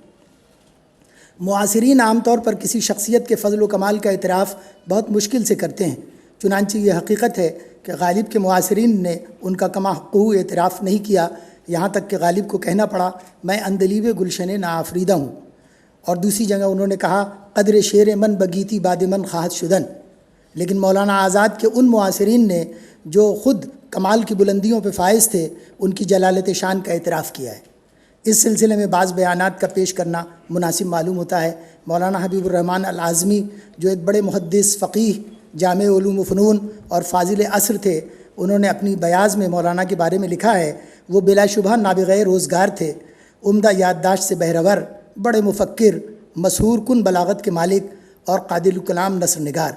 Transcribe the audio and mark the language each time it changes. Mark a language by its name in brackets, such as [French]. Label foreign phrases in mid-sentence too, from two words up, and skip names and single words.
[Urdu] معاصرین عام طور پر کسی شخصیت کے فضل و کمال کا اعتراف بہت مشکل سے کرتے ہیں، چنانچہ یہ حقیقت ہے کہ غالب کے معاصرین نے ان کا کما حقوق اعتراف نہیں کیا، یہاں تک کہ غالب کو کہنا پڑا میں اندلیب گلشن ناآفریدہ ہوں، اور دوسری جگہ انہوں نے کہا [Persian] قدر شیر من بگیتی باد من خواہد شدن۔ [Urdu] لیکن مولانا آزاد کے ان معاصرین نے جو خود کمال کی بلندیوں پہ فائز تھے، ان کی جلالت شان کا اعتراف کیا ہے۔ اس سلسلے میں بعض بیانات کا پیش کرنا مناسب معلوم ہوتا ہے۔ مولانا حبیب الرحمن العازمی جو ایک بڑے محدث، فقیہ، جامع علوم و فنون اور فاضل عصر تھے، انہوں نے اپنی بیاض میں مولانا کے بارے میں لکھا ہے وہ بلا شبہ نابغہ روزگار تھے، عمدہ یادداشت سے بہرور، بڑے مفکر، مسحور کن بلاغت کے مالک اور قادر الکلام نثر نگار۔